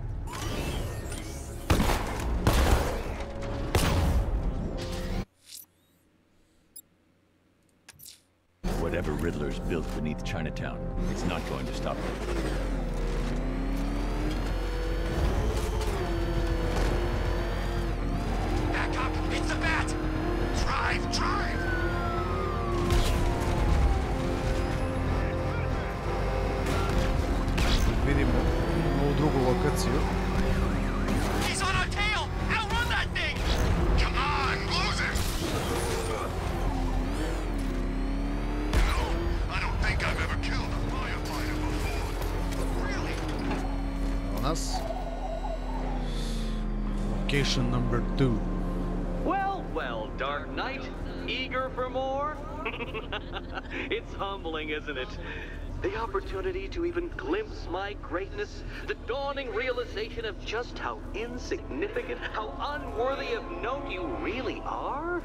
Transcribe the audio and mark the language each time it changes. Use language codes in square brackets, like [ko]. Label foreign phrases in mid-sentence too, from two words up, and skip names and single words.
[en] Whatever Riddler's built beneath Chinatown, it's not going to stop them. Back up! It's the bat! Drive! Drive! [hr] Vidimo ovu drugu lokaciju. [en] He's on our tail! Outrun that thing! Come on! Close it! You know, I don't think I've ever killed a firefighter before. Really? [hr] Evo nas. [en] Location number 2. Well, well, Dark Knight, eager for more? It's humbling, isn't it? The opportunity to even glimpse my greatness, the dawning realization of just how insignificant, how unworthy of note you really are.